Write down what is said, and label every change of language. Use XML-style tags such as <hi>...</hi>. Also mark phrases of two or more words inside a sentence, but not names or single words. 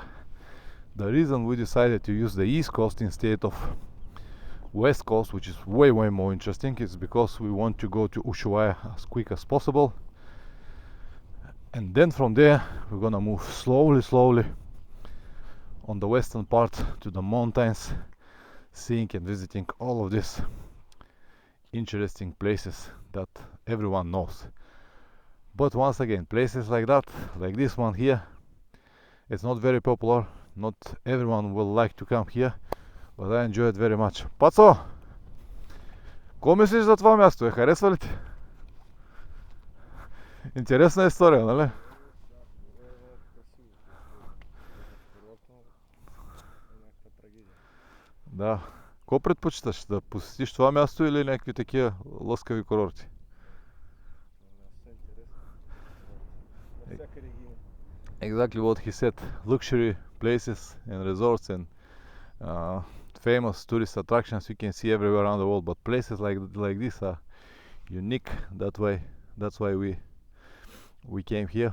<en>The reason we decided to use the east coast instead of west coast, which is way more interesting, is because we want to go to Ushuaia as quick as possible, and then from there we're gonna move slowly on the western part to the mountains, seeing and visiting all of these interesting places that everyone knows. But once again, places like that, like this one here, it's not very popular. Not everyone will like to come here, but I enjoy it very much.</en> <bg>Пацо! Ко мислиш за това място? Харесва ли ти? Интересна история, нали? Да. Ко предпочиташ? Да посетиш това място или някакви такива лъскави курорти?</bg> <en>Exactly what he said. Luxury places and resorts and famous tourist attractions you can see everywhere around the world, but places like this are unique. That's why we came here.</en>